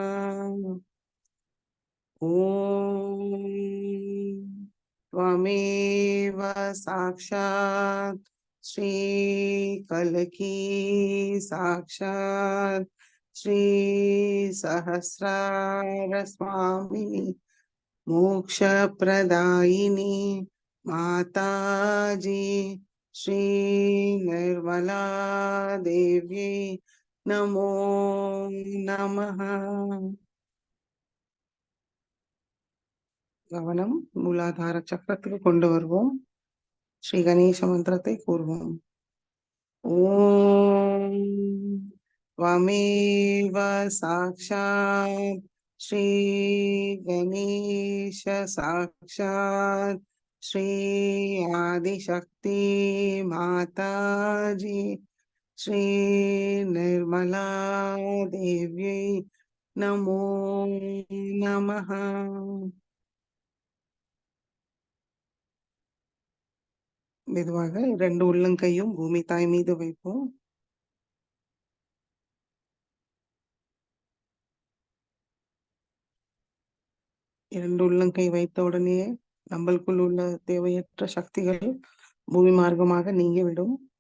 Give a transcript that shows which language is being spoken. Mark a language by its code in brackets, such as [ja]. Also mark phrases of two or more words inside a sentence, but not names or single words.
[sa] ॐ त्वमेव साक्षात् श्रीकल्की साक्षात् श्री सहस्रार स्वामिनी मोक्षप्रदायिनी माताजी श्री निर्मला देव्यै नमो नमः। [ta] கவனம் மூலாதார சக்கரத்துக்கு கொண்டு வருவோம். ஸ்ரீ கணேச மந்திரத்தை கூறுவோம். [sa] ஓம் त्वमेव साक्षात् श्री गणेश साक्षात् श्री आदिशक्ति माताजी श्री निर्मला देव्यै नमो नमः। [ta] மெதுவாக 2 உள்ளங்கையும் பூமி தாய் மீது வைப்போம். இரண்டு உள்ளங்கை வைத்த உடனே நம்மளுக்குள் உள்ள தேவையற்ற சக்திகள் பூமி மார்க்கமாக நீங்கிவிடும்.